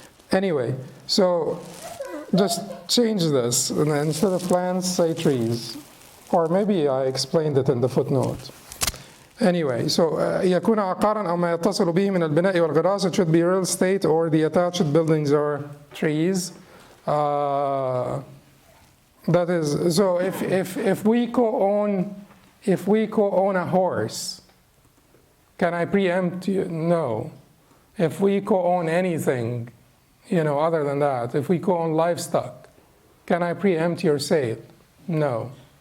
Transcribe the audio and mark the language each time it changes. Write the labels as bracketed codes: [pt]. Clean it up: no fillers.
[en] Anyway, so just change this, and instead of plants, say trees, or maybe I explained it in the footnote. Anyway, so [ar] يكون عقارا أو ما يتصل به من البناء والغراس. [en] It should be real estate or the attached buildings or trees. That is, so if we co-own a horse, can I preempt you? No. If we co-own anything, other than that, if we co-own livestock, can I preempt your sale? No.